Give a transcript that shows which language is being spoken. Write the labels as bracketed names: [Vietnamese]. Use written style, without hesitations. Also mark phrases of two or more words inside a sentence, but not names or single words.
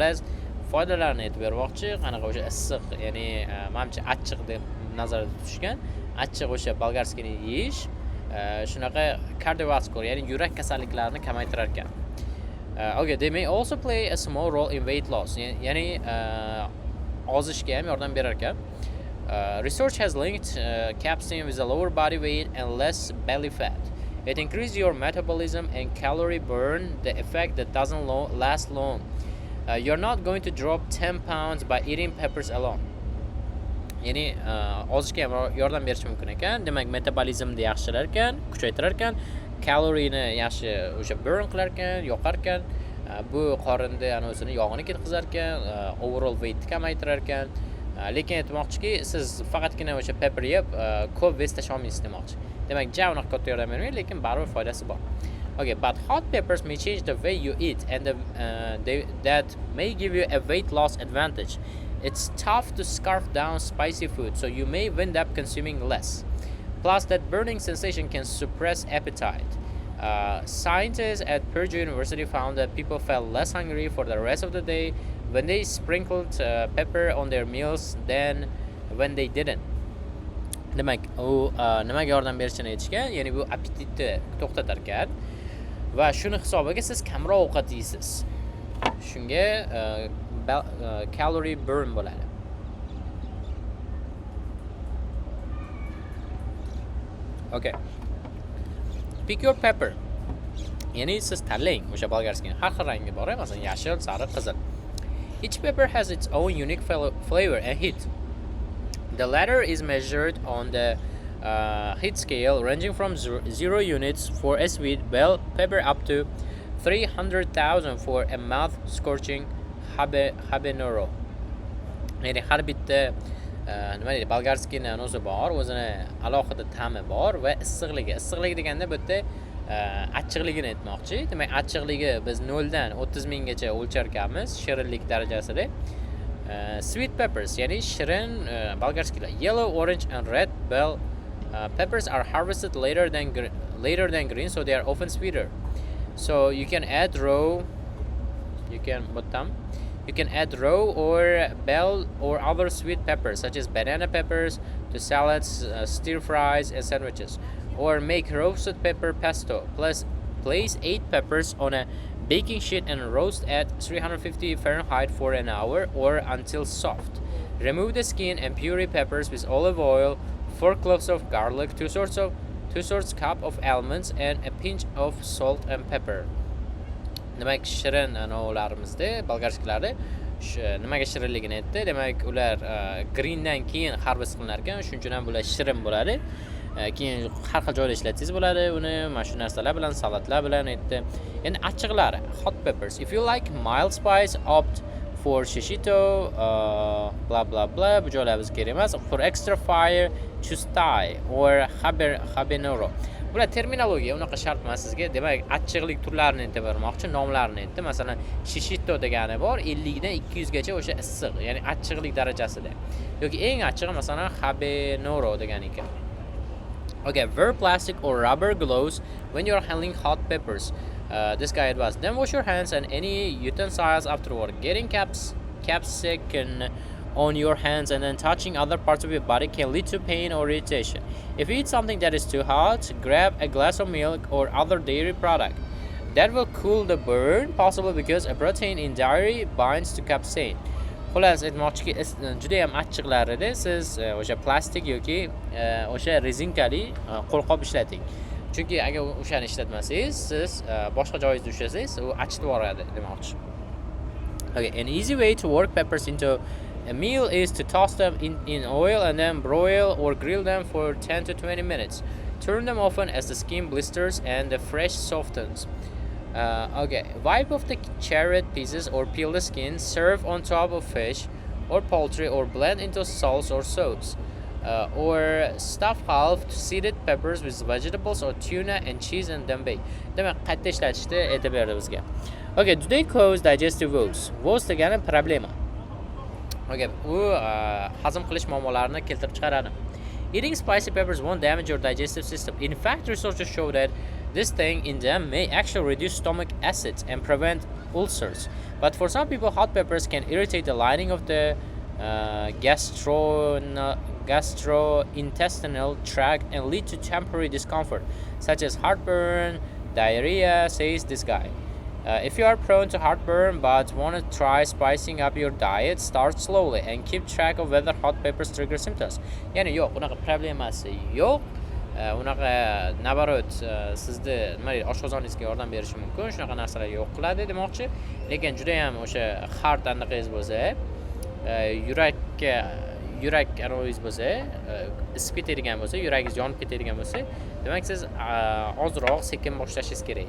[Uzbek] Xullas, foydalarni aytib bermoqchi, qanaqa o'sha issiq, ya'ni menimcha achchiq deb nazarda tutishgan. Achchiq o'sha bolgarskini yeyish shunaqa kardiovaskular, ya'ni yurak kasalliklarini kamaytirar ekan. [English] Okay, they may also play a small role in weight loss. [Uzbek] Ya'ni ozishga ham yordam berar ekan. [English] Research has linked capsaicin with a lower body weight and less belly fat. It increases your metabolism and calorie burn, the effect that doesn't last long. You're not going to drop 10 pounds by eating peppers alone. [Uzbek] Ya'ni ozishga ham yordam berishi mumkin ekan. Demak, metabolizmni yaxshilar ekan, kuchaytirar ekan, kaloriyni yaxshi o'sha burn qilar ekan, yoqar ekan. Bu qorinda ana o'zini yog'ini ketkizar ekan, [English] overall weightni [Uzbek] kamaytirar ekan. Lekin aytmoqchiki, siz faqatgina o'sha pepper yeb ko'p vez tasha olmaysiz demoqchi. Demak, unaqa katta yordam bermaydi, lekin baribir foydasi bor. [English] Okay, but hot peppers may change the way you eat, and that may give you a weight loss advantage. It's tough to scarf down spicy food, so you may end up consuming less. Plus, that burning sensation can suppress appetite. Scientists at Purdue University found that people felt less hungry for the rest of the day when they sprinkled pepper on their meals than when they didn't. [Uzbek] Demak, u nimaga yordam berishini aytishgan, ya'ni bu appetitni to'xtatar ekan va shuni hisobiga siz kamroq ovqat yeysiz. Shunga [English] calorie burn [Uzbek] bo'ladi. [English] Okay. Pick your pepper. [Uzbek] Ya'ni siz tanlang o'sha bolgarskini. Har xil rangi bor, masalan, yashil, sariq, qizil. [English] Each pepper has its own unique flavor and heat. The latter is measured on the heat scale ranging from 0 units for a sweet bell pepper up to 300,000 for a mouth-scorching habanero. [Uzbek] Ya'ni har bitta nima deydi, bolgarskini o'zi bor, o'zini alohida ta'mi bor va issiqligi. Issiqlik deganda bu yerda achchiqligini aytmoqchi. Demak, achchiqligi biz 0 dan 30 minggacha o'lchar ekanmiz shirinlik darajasida. [English] Sweet peppers, [Uzbek] ya'ni shirin bolgarskilar. [English] Yellow, orange and red bell peppers are harvested later than green, so they are often sweeter. So you can add raw or bell or other sweet peppers such as banana peppers to salads, stir fries and sandwiches, or make roasted pepper pesto. Plus, place 8 peppers on a baking sheet and roast at 350 Fahrenheit for an hour or until soft. Remove the skin and puree peppers with olive oil, 4 cloves of garlic, 2 sorts cup of almonds and a pinch of salt and pepper. [Uzbek] Demak, shirin anavlarimizda bolgarskilarda nimaga shirinligini aytdi. Demak, ular greendan keyin harvest qilinar ekan, shuning uchun ham bular shirin bo'ladi. Keyin har xil joyda ishlatsangiz bo'ladi uni, mana shu narsalar bilan, salatlar bilan aytdi. Endi achchiqlari, [English] hot peppers. If you like mild spice, opt for shishito, blah blah blah. [Uzbek] Bu joylar bizga kerak emas. [English] For extra fire, choose Thai or habanero. [Uzbek] Bular terminologiya unaqa shart emas sizga. Demak, achchiqlik turlarini aytib bermoqchi, nomlarini aytdi. Masalan, shishito degani bor, 50 dan 200 gacha o'sha issiq, ya'ni achchiqlik darajasida. Yoki eng achchig'i masalan habanero degani ekan. [English] Okay, wear plastic or rubber gloves when you're handling hot peppers. This guy advised. Then wash your hands and any utensils afterward. Getting capsaicin on your hands and then touching other parts of your body can lead to pain or irritation. If you eat something that is too hot, grab a glass of milk or other dairy product. That will cool the burn, possibly because a protein in dairy binds to capsaicin. [Uzbek] Xullas aytmoqchiki, juda ham achchiqlarida siz o'sha plastik yoki o'sha rezinkali qo'lqop ishlating. Chunki agar o'shani ishlatmasangiz, siz boshqa joyingizda ushlasangiz, u achitib yuboradi demoqchi. [English] Okay, an easy way to work peppers into a meal is to toss them in oil and then broil or grill them for 10 to 20 minutes. Turn them often as the skin blisters and the flesh softens. Okay, wipe off the carrot pieces or peel the skin, serve on top of fish or poultry or blend into sauce or sauce. Or stuff half seeded peppers with vegetables or tuna and cheese and then bake. [Uzbek] Demak, qayta ishlatishda aytib berdi bizga. [English] Okay, do they cause digestive woes? [Uzbek] Woes degani problema. Okay, u hazm qilish muammolarini keltirib chiqaradi. [English] Eating spicy peppers won't damage your digestive system. In fact, researchers show that this thing in them may actually reduce stomach acids and prevent ulcers. But for some people, hot peppers can irritate the lining of the gastrointestinal tract and lead to temporary discomfort, such as heartburn, diarrhea, says this guy. If you are prone to heartburn but want to try spicing up your diet, start slowly and keep track of whether hot peppers trigger symptoms. [Uzbek] Yani yo'q, unaqa problemasi yo'q. Unaqa nabarot sizni nima deydi, oshqozoningizga yordam berishi mumkin. Shunaqa narsalar yo'q qiladi demoqchi. Lekin juda ham o'sha heart anaqangiz bo'lsa, yurak anaqangiz bo'lsa, isib ketadigan bo'lsa, yuragingiz yonib ketadigan bo'lsa, demak siz ozroq sekin boshlashingiz kerak.